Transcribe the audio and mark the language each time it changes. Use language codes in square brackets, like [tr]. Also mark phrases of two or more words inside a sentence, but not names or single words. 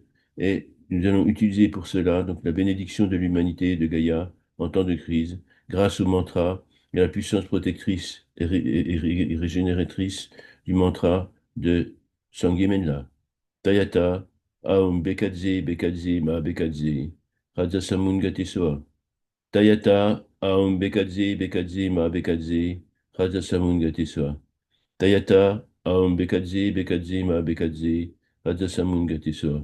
[fr] Et nous allons utiliser pour cela donc la bénédiction de l'humanité et de Gaïa en temps de crise, grâce au mantra et à la puissance protectrice et régénératrice du mantra de Sangemenla. [sa] Tayata, Aum Bekadze, Bekadze, Ma Bekadze, Radha Samungati Soa. Tayata, Aum Bekadze, Bekadze, Ma Bekadze, Radha Samungati Soa. Tayata, Aum Bekadze, Bekadze, Ma Bekadze, Radha Samungati Soa.